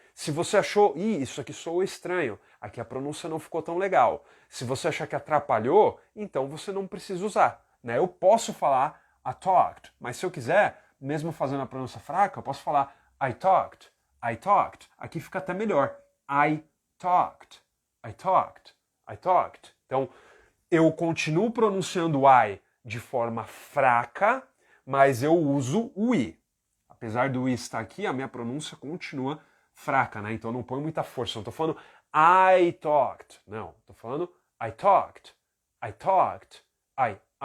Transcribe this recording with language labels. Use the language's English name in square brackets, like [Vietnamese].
[Portuguese] Se você achou, isso aqui soou estranho, aqui a pronúncia não ficou tão legal. Se você achar que atrapalhou, então você não precisa usar. Né? Eu posso falar I talked, mas se eu quiser, mesmo fazendo a pronúncia fraca, eu posso falar I talked, I talked. Aqui fica até melhor. [English] I talked, I talked, I talked. [Portuguese] Então, eu continuo pronunciando o I de forma fraca, mas eu uso o I. Apesar do I estar aqui, a minha pronúncia continua fraca, né? Então eu não ponho muita força. Eu não estou falando I talked. [English] Não, estou falando I talked. I talked. I.